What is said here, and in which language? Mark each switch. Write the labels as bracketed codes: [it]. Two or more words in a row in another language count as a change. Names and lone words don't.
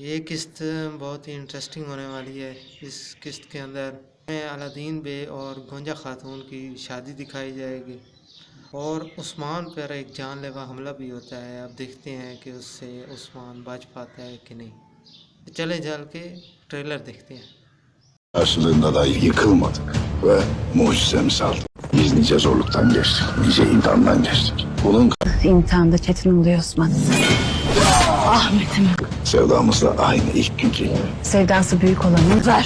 [hi] ये किस्त बहुत ही इंटरेस्टिंग होने वाली है। इस किस्त के अंदर अलादीन बे और गोंजा खातून की शादी दिखाई जाएगी और उस्मान पर एक जानलेवा हमला भी होता है। अब देखते हैं कि उससे उस्मान बच पाता है कि नहीं। चले चल के ट्रेलर देखते हैं। [tr] Karşılığında da yıkılmadık ve mucizemizi aldık. Biz nice zorluktan geçtik, nice imtihandan geçtik. Bunun İmtihanda çetin oluyor Osman. Ahmet'im. sevdamız da aynı ilk günkü gibi. Sevdası büyük olanı ver.